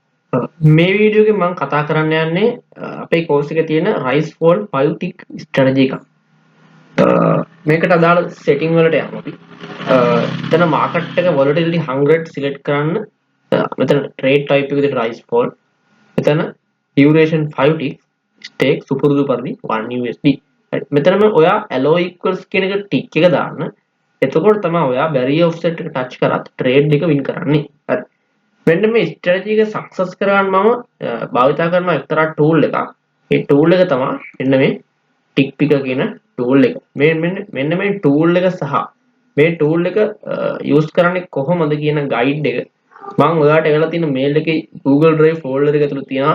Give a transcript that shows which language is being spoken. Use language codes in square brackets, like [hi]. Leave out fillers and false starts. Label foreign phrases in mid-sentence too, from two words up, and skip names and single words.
[si] මේ වීඩියෝ එකේ මම කතා කරන්න යන්නේ අපේ කෝස් එකේ තියෙන [en] rise fall 5 tick strategy [si] එකක්. මේකට අදාළ setting වලට යමු අපි. එතන market එක volatility 100 select කරන්න. මෙතන [en] trade type [si] එක විදිහට [en] rise fall. [si] මෙතන [en] duration 5 tick stake [si] සුපුරුදු පරිදි 1 USD. මෙතනම ඔයා [en] allow equals [si] කියන එක tick එක දාන්න. එතකොට තමයි ඔයා [en] barrier offset [si] එක touch කරත් trade එක win කරන්නේ. හරි. මෙන්න මේ ස්ට්‍රැටජි එක සක්සස් කරගන්න මම භාවිතා කරන එක්තරා ටූල් එකක්. ඒ ටූල් එක තමයි මෙන්න මේ [en] tick picker [si] කියන ටූල් එක. මෙන්න මේ ටූල් එක සහ මේ ටූල් එක යූස් කරන්නේ කොහොමද කියන ගයිඩ් එක මම ඔයාලට එවලා තියෙන මේල් එකේ Google Drive ෆෝල්ඩර් එක ඇතුළේ තියෙනවා.